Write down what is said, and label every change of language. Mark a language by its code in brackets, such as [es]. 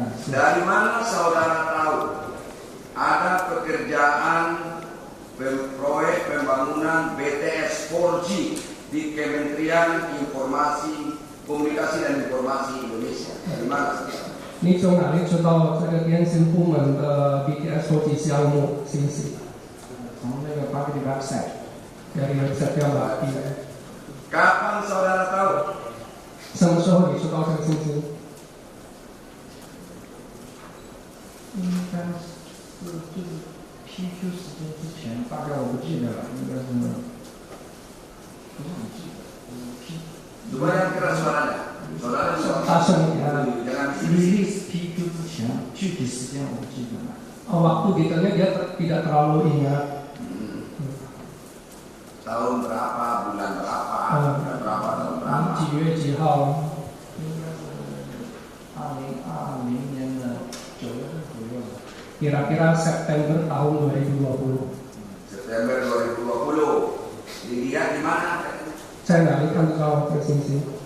[id] Dari mana saudara tahu ada pekerjaan proyek pembangunan BTS 4G di Kementerian Informasi Komunikasi dan Informasi Indonesia? Dari mana saudara? [zh] 你从哪里知道这个电信部门的 BTS 4G 项目信息？从那个 Bakti website。 [id] Dari website Bakti. Kapan saudara tahu? [zh] 什么时候你知道这个信息？应该是就是 PQ 时间之前，大概我不记得了，应该是不是很记得 [id] Coba yang keras suaranya. Saudara jangan [zh] release PQ 之前，具体时间我不记得了。 [id] waktu detailnya dia tidak terlalu ingat. Tahun berapa, bulan berapa, bulan berapa, tahun berapa? [zh] 几月几号？应该是2020年的9月份左右吧。 [id] Kira-kira September tahun 2020. September 2020. Dilihat di mana? [zh] 在哪里看得到这个信息？